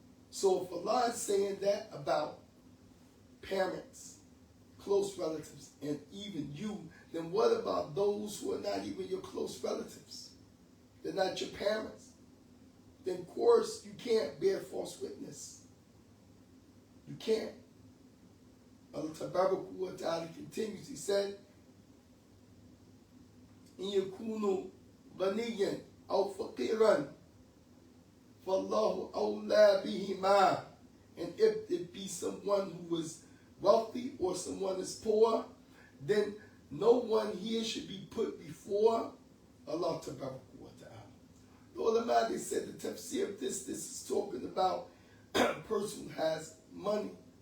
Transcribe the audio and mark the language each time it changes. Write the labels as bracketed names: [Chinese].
[English] So if Allah is saying that about parents, close relatives, and even you, then what about those who are not even your close relatives? They're not your parents. Then of course you can't bear false witness. You can't. Allah Tabaraka wa Ta'ala continues, He said, [Arabic] إِن يَكُونُوا غَنِيًّا أَوْ فَقِيرًا فَاللَّهُ أَوْلَى بِهِمَا. [English] And if it be someone who is wealthy or someone is poor, then no one here should be put before Allah Tabaraka wa Ta'ala. The ulama, they said the tafsir of this is talking about a person who has money.